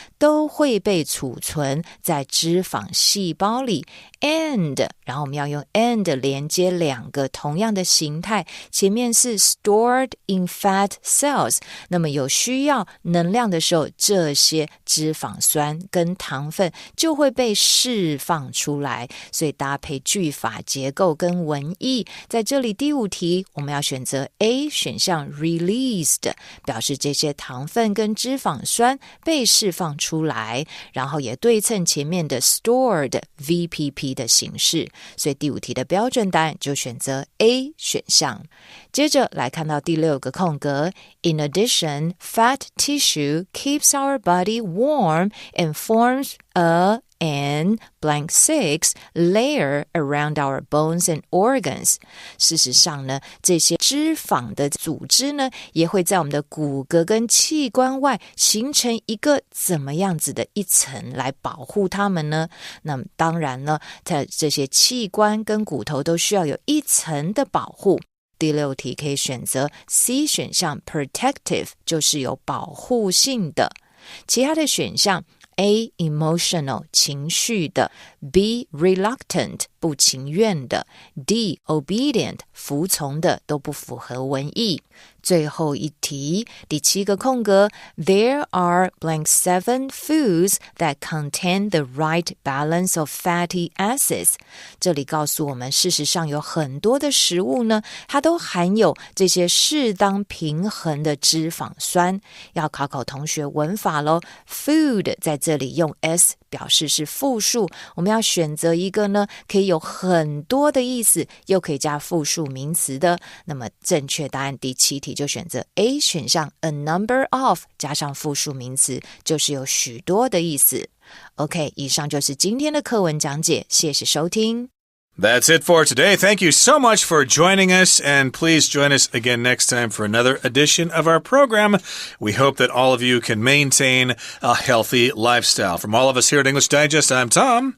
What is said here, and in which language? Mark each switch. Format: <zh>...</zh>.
<zh>都会被储存在脂肪细胞里 and 然后我们要用 and连接两个同样的形态，前面是</zh> <en>stored in fat cells，</en> <zh>那么有需要能量的时候，这些脂肪酸跟糖分就会被释放出来，所以搭配句法结构跟文意，在这里第5题我们要选择 A 选项 released，表示这些糖分跟脂肪酸被释放出来，然后也对称前面的 stored VPP 的形式，所以第5题的标准答案就选择 A 选项。接着来看到第6个空格</zh> <en>In addition, fat tissue keeps our body warm and forms an blank 6 layer around our bones and organs.</en> <zh>事实上呢，这些脂肪的组织呢，也会在我们的骨骼跟器官外形成一个怎么样子的一层来保护它们呢？那么当然呢，这些器官跟骨头都需要有一层的保护。第6题可以选择 C 选项 protective， 就是有保护性的。其他的选项A. emotional 情绪的 B. reluctant 不情愿的 D. obedient 服从的都不符合文意。最后一题第7个空格</zh> <en>There are blank 7 foods that contain the right balance of fatty acids.</en> <zh>这里告诉我们事实上有很多的食物呢，它都含有这些适当平衡的脂肪酸。要考同学文法咯， food 在这里用 s 表示是复数，我们要选择一个呢可以有很多的意思又可以加复数名词的，那么正确答案第7题就选择 A 选项 a number of 加上复数名词就是有许多的意思。 OK， 以上就是今天的课文讲解，谢谢收听。</zh> <en>That's it for today. Thank you so much for joining us, and please join us again next time for another edition of our program. We hope that all of you can maintain a healthy lifestyle. From all of us here at English Digest, I'm Tom.</en>